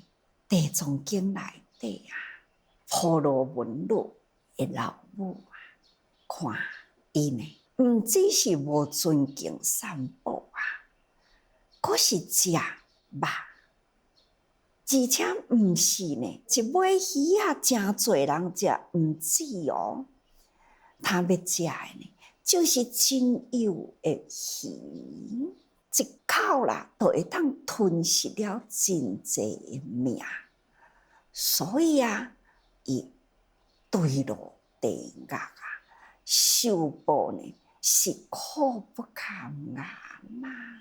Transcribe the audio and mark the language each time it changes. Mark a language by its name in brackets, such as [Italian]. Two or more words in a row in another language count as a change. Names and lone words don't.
[Min Nan Chinese] 地藏经内底啊，婆罗门女诶老母啊，看伊呢，毋只是无尊敬三宝啊，佫是食肉，而且毋是呢，一尾鱼啊，真侪人食，毋止哦。他要食的呢，就是真有的鱼，一口啦，就会当吞噬了真济的命。所以啊，伊坠落地狱啊，受报呢是苦不堪言呐。